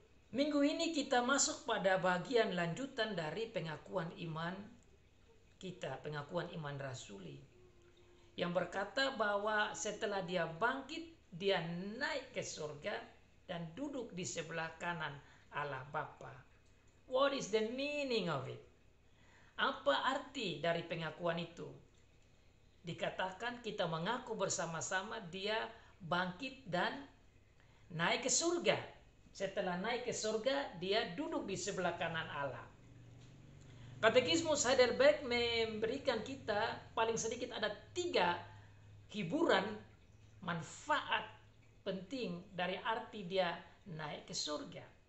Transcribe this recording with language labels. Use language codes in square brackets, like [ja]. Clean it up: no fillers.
[id] Minggu ini kita masuk pada bagian lanjutan dari pengakuan iman kita, pengakuan iman rasuli, yang berkata bahwa setelah dia bangkit, dia naik ke surga dan duduk di sebelah kanan Allah Bapa. [en] What is the meaning of it? [id] Apa arti dari pengakuan itu? Dikatakan kita mengaku bersama-sama dia bangkit dan naik ke surga. Setelah naik ke surga, dia duduk di sebelah kanan Allah. Katekismus Heidelberg memberikan kita paling sedikit ada 3 hiburan manfaat penting dari arti dia naik ke surga.